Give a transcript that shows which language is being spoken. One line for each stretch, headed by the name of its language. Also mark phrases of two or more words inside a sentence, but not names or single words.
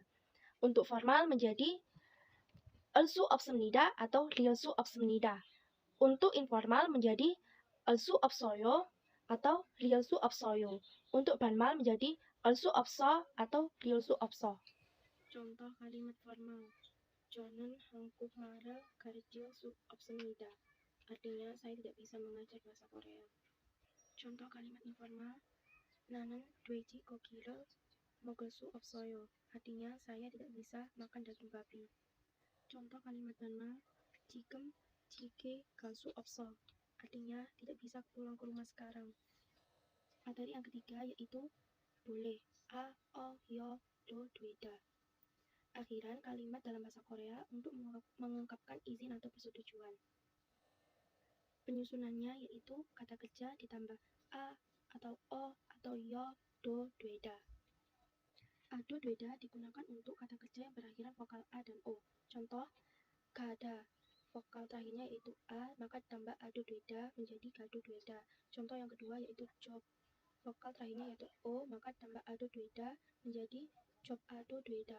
Indonesian: Untuk formal menjadi suopsemnida atau real suopsemnida. Untuk informal menjadi suopsoyo atau real suopsoyo. Untuk banmal menjadi suopso atau real suopso. Contoh kalimat formal.
Korean: 저는 한국말을 가르칠 수 없습니다.
Indonesian: Artinya saya tidak bisa mengajar bahasa Korea. Contoh kalimat informal.
Korean: 나는 돼지 고기를 먹을 수 없어요.
Indonesian: Artinya saya tidak bisa makan daging babi. Contoh kalimat banmal.
Korean: 지금 집에 갈 수 없어.
Indonesian: Artinya tidak bisa pulang ke rumah sekarang. Materi yang ketiga yaitu boleh.
Korean: A, o, yo, do, dueda.
Indonesian: Akhiran kalimat dalam bahasa Korea untuk mengungkapkan izin atau persetujuan. Penyusunannya yaitu kata kerja ditambah a atau o atau yo,
Korean: 도, 되다. A, do,
Indonesian: dueda digunakan untuk kata kerja yang berakhiran vokal a dan o. Contoh, gada. Vokal terakhirnya yaitu a, maka ditambah
Korean: 아도 되다
Indonesian: menjadi
Korean: 가도 되다.
Indonesian: Contoh yang kedua yaitu job. Vokal terakhirnya yaitu o, maka ditambah
Korean: 아도 되다
Indonesian: menjadi
Korean: 좁아도 되다.